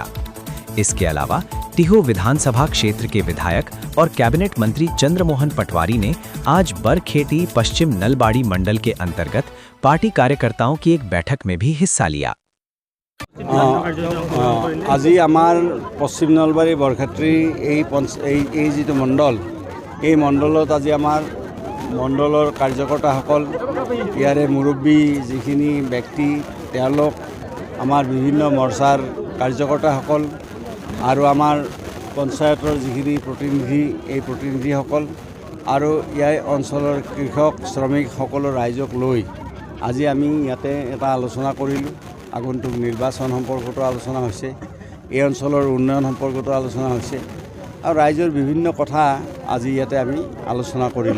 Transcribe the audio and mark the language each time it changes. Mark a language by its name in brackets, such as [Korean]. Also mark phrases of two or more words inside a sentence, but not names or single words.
[Hindi] इसके अलावा टिहू विधानसभा क्षेत्र के विधायक और कैबिनेट मंत्री चंद्रमोहन पटवारी ने आज बरखेटी पश्चिम नलबाड़ी मंडल के अंतर्गत पार्टी कार्यकर्ताओं की एक बैठक में भी हिस्सा लिया। [Assamese] আজ আমাৰ পশ্চিম নলবাৰী বৰখেতী জী মণ্ডল য়ে মণ্ডলত আজ আমাৰ মণ্ডলৰ কাৰ্যকৰ্তাসকল ইয়াৰে মুৰব্বী যিখিনি ব্যক্তি আমাৰ বিভিন্ন মোৰ্চাৰ কাৰ্যকৰ্তাসকল অৰ আমাৰ পঞ্চায়তৰ যিখিনি প্ৰতিনিধি এই প্ৰতিনিধিসকল অৰ ইয়াৰ অঞ্চলৰ কৃষক শ্ৰমিক সকলো ৰাইজক লৈ আজি আমি ইয়াতে এটা আলোচনা কৰিলোঁ। আগন্তুক নিৰ্বাচন সম্পৰ্কতো আলোচনা হৈছে, এই অঞ্চলৰ উন্নয়ন সম্পৰ্কতো আলোচনা হৈছে আৰু ৰাইজৰ বিভিন্ন কথা আজি ইয়াতে আমি আলোচনা কৰিলোঁ।